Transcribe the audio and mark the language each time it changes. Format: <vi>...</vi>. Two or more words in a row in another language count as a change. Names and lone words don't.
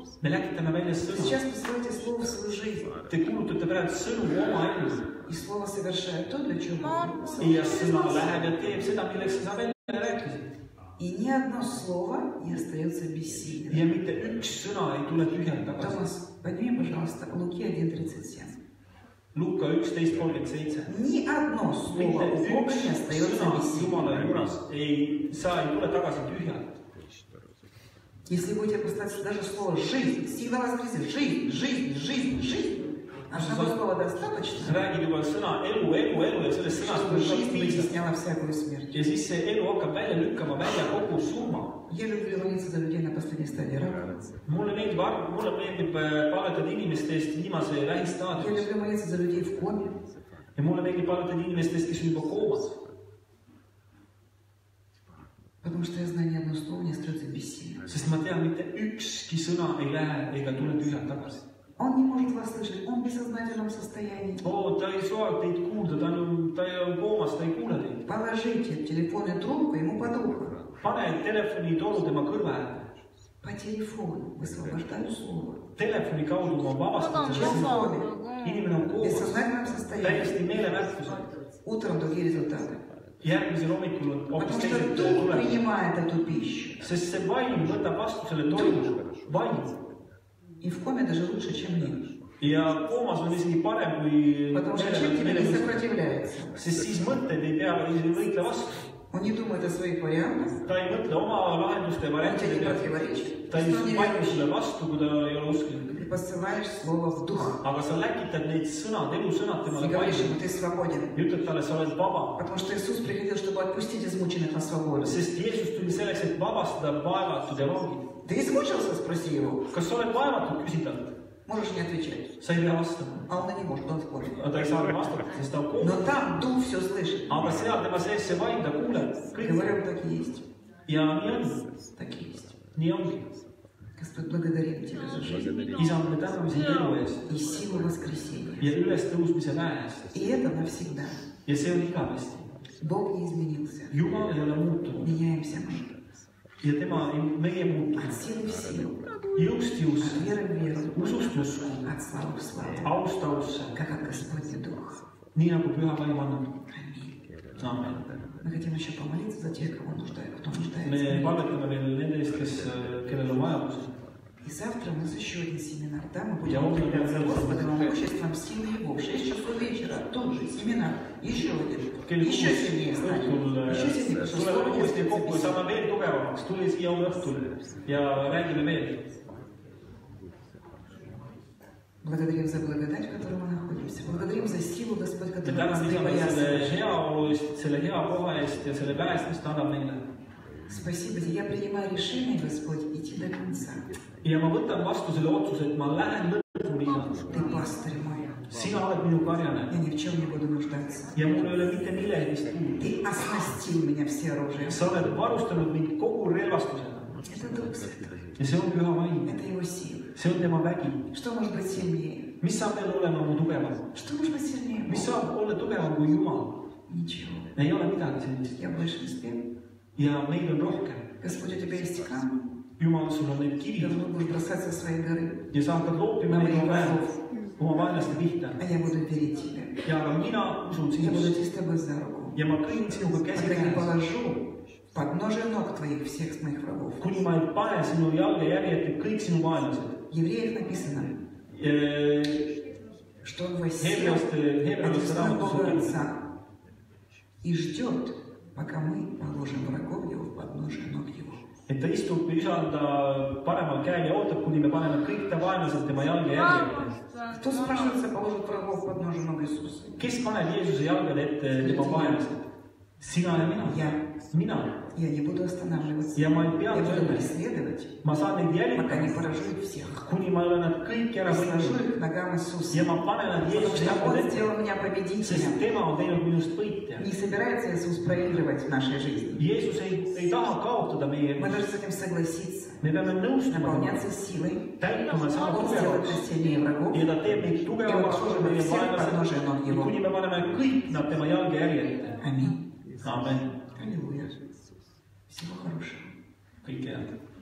<et>Me läkitame välja sõnu.</et> <ru>Сейчас посылайте слово в свою жизнь.</ru> <et>Te kuulutate praegu sõnu oma ellu.</et> <ru>И слово совершает то, для чего Бог</ru> <et>Ja sõna läheb ja teeb seda, milleks sa välja rääkisid.</et> <ru>И ни одно слово не остается бессильным.</ru> <et>Ja mitte üks sõna ei tule tühjalt tagasi.</et> <ru>Томас, подними, пожалуйста, Луки 1:37.</ru> <et>Luka 11:37.</et> <ru>Ни одно слово у Бога не остается без</ru> <et>Jumala</et> <ru>силы.</ru> <et>juures sa ei tule tagasi tühjalt.</et> <ru>Если будете поставить даже слово «жизнь», всегда воскресит «жизнь», «жизнь», «жизнь», «жизнь». Одного слова достаточно,</ru> <et>Räägib juba sõna elu ja sellest sõnast</et> <ru>чтобы жизнь</ru> <et>võib</et> <ru>вытесняла всякую смерть.</ru> <et>ja siis see elu hakkab välja lükkama välja kogu surma.</et> <ru>Я люблю молиться за людей на последней стадии рака.</ru> <et>Mulle meeldib palvetada inimeste eest viimase</et> <ru>Я</ru> <et>lähistaadiumis</et> <ru>люблю молиться за людей в коме.</ru> <et>ja mulle meeldib palvetada inimeste eest, kes on juba koomas.</et> <ru>Потому что я знаю, ни одно слово не остается бессильным.</ru> <et>Sest ma tean, mitte ükski sõna ei lähe ega tule tühjalt tagasi.</et> <ru>Он не может вас слышать, он в бессознательном состоянии.</ru> <et>Ta ei saa teid kuulda, ta on koomas, ta ei kuule teid.</et> <ru>Положите телефонную трубку ему под ухо.</ru> <et>Pane telefonitoru tema kõrva äärde.</et> <ru>По телефону высвобождаю слово.</ru> <et>Telefoni kaudu ma vabastan</et> <ru>Сейчас в</ru> <et>selle.</et> <ru>коме.</ru> <et>Inimene on</et> <ru>В</ru> <et>koomas,</et> <ru>бессознательном состоянии.</ru> <et>täiesti meelevärtusel.</et> <ru>Утром другие результаты.</ru> <et>Järgmisel hommikul on hoopis</et> <ru>Потому что</ru> <et>teised</et> <ru>дух</ru> <et>tulemused.</et> <ru>принимает эту пищу.</ru> <et>Sest see vaim võtab vastu selle toimu. Vaim.</et> <ru>И в коме даже лучше, чем нет.</ru> <et>Ja koomas on isegi parem kui</et> <ru>Потому что человек тебе не сопротивляется.</ru> <et>sest siis mõtted ei pea võitle vastu.</et> <ru>Он не думает о своих вариантах.</ru> <et>Ta ei mõtle oma lahenduste ja</et> <ru>Он тебе</ru> <et>variantide</et> <ru>не</ru> <et>peale.</et> <ru>противоречит.</ru> <et>Ta ei</et> <ru>Что не</ru> <et>vaidle</et> <ru>веришь?</ru> <et>sulle vastu, kui ta ei ole usklik.</et> <ru>Ты посылаешь слово в дух.</ru> <et>Aga sa läkitad neid sõnad, elusõnad</et> <ru>И</ru> <et>temale</et> <ru>говоришь</ru> <et>vaimule</et> <ru>ему, ты свободен.</ru> <et>ja ütled talle, sa oled vaba.</et> <ru>Потому что Иисус приходил, чтобы отпустить измученных на свободу.</ru> <et>Sest Jeesus tuli selleks, et vabastada vaevatud ja vangid.</et> <ru>Ты измучился? Спроси его.</ru> <et>Kas sa oled vaevatud, küsi talt.</et> <ru>Можешь не отвечать.</ru> <et>Sa ei pea vastama.</et> <ru>А он и не может, он в коме.</ru> <et>Aga ta ei saa vastata, sest ta on koomas.</et> <ru>Но там дух все слышит.</ru> <et>Aga seal tema sees see vaim, ta kuuleb kõik.</et> <ru>Говорим, так и есть.</ru> <et>Ja nii on.</et> <ru>Так и есть.</ru> <et>Nii ongi.</et> <ru>Господь, благодарим Тебя за жизнь</ru> <et>Isa, me täname sind elu eest</et> <ru>и силу воскресения.</ru> <et>ja ülestõusmise väe eest.</et> <ru>И это навсегда.</ru> <et>Ja see on igavesti.</et> <ru>Бог не изменился.</ru> <et>Jumal ei ole muutunud.</et> <ru>Меняемся мы.</ru> <et>Ja meie muutunud.</et> <ru>От силы в силу.</ru> <et>Jõust</et> <ru>От</ru> <et>jõusse.</et> <ru>веры в веру.</ru> <et>Usust usku.</et> <ru>От славы в славу.</ru> <et>Aust ausse.</et> <ru>Как от Господня Дух.</ru> <et>Nii nagu püha vaim annab.</et> <ru>Аминь.</ru> <et>Amen.</et> <ru>Мы хотим еще помолиться за тех, кто</ru> <et>Me</et> <ru>нуждается.</ru> <et>palvetame veel nende eest, kellel on vajadus.</et> <ru>И завтра у нас еще один семинар. Там мы Я будем вот управляться я Господом, могуществом силы Его. В 6 часов вечера тут же семинар. Еще один. Еще сильнее станем. Еще сильнее. Потому что</ru> <et>tuleme</et> <ru>слово</ru> <et>uuesti kokku ja</et> <ru>действует.</ru> <et>saame veel tugevamaks. Tule siia homme õhtul ja räägime veel.</et> <ru>Благодарим за благодать, в которой мы находимся. Благодарим за силу, Господь,</ru> <et>Me</et> <ru>которую нас</ru> <et>täname Isale selle</et> <ru>припоясывает.</ru> <et>heaolu eest, selle hea koha eest ja selle väest, mis ta annab meile.</et> <ru>Спасибо тебе. Я принимаю решение, Господь, идти до конца.</ru> <et>Ja ma võtan vastu selle otsuse, et ma lähen lõpuni.</et> <ru>Ты пастырь мой.</ru> <et>Sina oled minu karjane</et> <ru>Я ни в чем не буду нуждаться.</ru> <et>ja mul ei ole mitte millegist puudu.</et> <ru>Ты оснастил меня все оружием.</ru> <et>Sa oled varustanud mind kogu relvastusega</et> <ru>Это Дух Святой.</ru> <et>ja see on püha vaim.</et> <ru>Это Его сила.</ru> <et>See on tema vägi.</et> <ru>Что может быть сильнее?</ru> <et>Mis saab veel olema mu tugevam?</et> <ru>Что может быть сильнее?</ru> <et>Mis saab olla tugevam kui Jumal?</et> <ru>Ничего.</ru> <et>Ei ole midagi sellist.</et> <ru>Я больше не спел.</ru> <et>Ja meil on rohkem.</et> <ru>Господь, у тебя есть камни.</ru> <et>Jumal, sul on need</et> <ru>Ты</ru> <et>kivid</et> <ru>будешь бросать со своей горы.</ru> <et>ja sa hakkad loopima neid oma vaenlaste pihta.</et> <ru>А я буду верить тебе.</ru> <et>Ja aga mina usun</et> <ru>Я буду</ru> <et>sinusse</et> <ru>идти с тобой за руку.</ru> <et>ja ma kõnnin sinuga käsi</et> <ru>Пока не</ru> <et>käes.</et> <ru>положу под ножи ног твоих всех моих врагов.</ru> <et>Kuni ma ei pane sinu jalge järjeti kõik sinu vaenlased.</et> <ru>Евреев написано, что он воссел</ru> <et>Heebrealaste</et> <ru>одесную Бога</ru> <et>raamatus</et> <ru>Отца и ждет, пока мы положим врагов его в подножие ног его.</ru> <et>et ta istub isanda paremal käel ja ootab, kuni me paneme kõik ta vaenlased tema jalge järjeti.</et> <ru>Кто спрашивается, положит врагов в подножие ног Иисуса?</ru> <et>Kes paneb Jeesuse jalgade ette tema vaenlased? Sina ja mina. Mina.</et> <ru>Я не буду останавливаться.</ru> <et>Ja ma ei pea</et> <ru>Я буду</ru> <et>tööle.</et> <ru>преследовать,</ru> <et>Ma saan neid</et> <ru>пока не</ru> <et>jälgida,</et> <ru>поражу их всех.</ru> <et>kuni ma olen nad kõik ära</et> <ru>И сложу</ru> <et>võitnud.</et> <ru>их к ногам Иисуса.</ru> <et>Ja ma panen nad</et> <ru>Потому</ru> <et>Jeesuse</et> <ru>что Он</ru> <et>jalgade ette,</et> <ru>сделал меня</ru> <et>sest</et> <ru>победителем.</ru> <et>tema on teinud minust võitja.</et> <ru>Не собирается Иисус проигрывать в нашей жизни.</ru> <et>Jeesus ei taha kaotada meie</et> <ru>Мы</ru> <et>elus.</et> <ru>должны с этим согласиться.</ru> <et>Me peame nõustuma,</et> <ru>Наполняться силой.</ru> <et>täituma sama</et> <ru>Он сделает</ru> <et>tugevaks.</et> <ru>нас сильнее врагов.</ru> <et>Ja ta teeb meid tugevamaks kui meie vaenlased, kuni me paneme kõik nad tema jalge järje ette.</et> <ru>Аминь.</ru> <et>Amen.</et> <ru>Аллилуйя. Всего хорошего.</ru> <et>Kõike head.</et>